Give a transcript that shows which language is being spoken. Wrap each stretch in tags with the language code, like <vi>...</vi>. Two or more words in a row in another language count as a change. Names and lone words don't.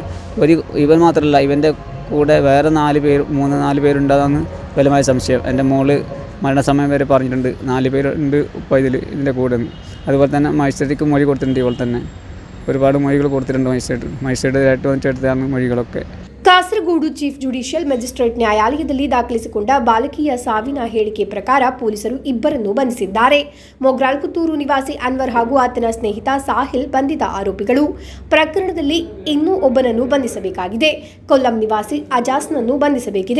<ml>ഇവൻ മാത്രമല്ല, ഇവൻ്റെ കൂടെ വേറെ 4 പേരുണ്ടാകുമെന്ന് ബലമായ സംശയം. എൻ്റെ മോള് മരണസമയം വരെ പറഞ്ഞിട്ടുണ്ട് 4 പേരുണ്ട് ഇപ്പോൾ ഇതിൻ്റെ കൂടെ. അതുപോലെ തന്നെ മജിസ്ട്രേറ്റിക്ക് മൊഴി കൊടുത്തിട്ടുണ്ട്. ഇവൾ തന്നെ ഒരുപാട് മൊഴികൾ കൊടുത്തിട്ടുണ്ട്. മജിസ്ട്രേറ്റ് വന്നിട്ടെടുത്താണ് മൊഴികളൊക്കെ.</ml> <kn>ಕಾಸರಗೋಡು</kn> <en>chief judicial magistrate</en> <kn>ನ್ಯಾಯಾಲಯದಲ್ಲಿ ದಾಖಲಿಸಿಕೊಂಡ ಬಾಲಕಿಯ ಸಾವಿನ ಹೇಳಿಕೆ ಪ್ರಕಾರ ಪೊಲೀಸರು 2 ಬಂಧಿಸಿದ್ದಾರೆ. ಮೊಗ್ರಾಲ್ ಪುತ್ತೂರು ನಿವಾಸಿ ಅನ್ವರ್ ಹಾಗೂ ಆತನ ಸ್ನೇಹಿತ ಸಾಹಿಲ್ ಬಂಧಿತ ಆರೋಪಿಗಳು. ಪ್ರಕರಣದಲ್ಲಿ ಇನ್ನೂ ಒಬ್ಬನನ್ನು ಬಂಧಿಸಬೇಕಾಗಿದೆ. ಕೊಲ್ಲಂ ನಿವಾಸಿ ಅಜಾಸ್ನನ್ನು ಬಂಧಿಸಬೇಕಿದೆ.</kn>